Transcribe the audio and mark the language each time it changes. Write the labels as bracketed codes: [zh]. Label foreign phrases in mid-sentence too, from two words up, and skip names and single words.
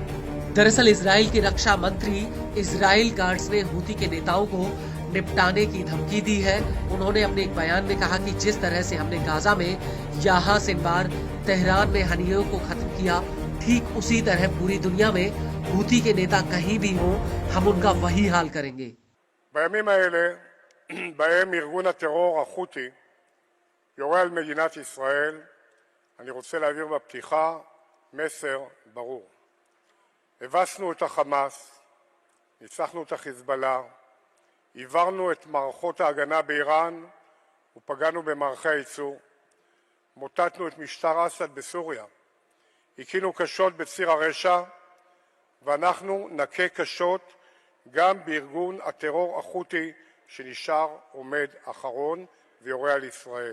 [hi] दरअसल इजराइल के रक्षा मंत्री इजराइल गार्ड्स ने हूती के नेताओं को निपटाने की धमकी दी है। उन्होंने अपने एक बयान में कहा कि जिस तरह से हमने गाजा में यहाँ सिनवार तेहरान में हनीयों को खत्म किया, ठीक उसी तरह पूरी दुनिया में हूती के नेता कहीं भी हों, हम उनका वही हाल करेंगे। [he] בימים האלה, בהם ארגון הטרור החותי יורה על מדינת ישראל, אני רוצה להעביר בפתיחה מסר ברור. הבסנו את החמאס, ניצחנו את החיזבאללה, עברנו את מערכות ההגנה באיראן ופגענו במערכי הייצור, מוטטנו את משטר אסד בסוריה, הכינו קשות בציר הרשע, ואנחנו נכה קשות גם בארגון הטרור החותי שנשאר עומד אחרון ויורה על ישראל.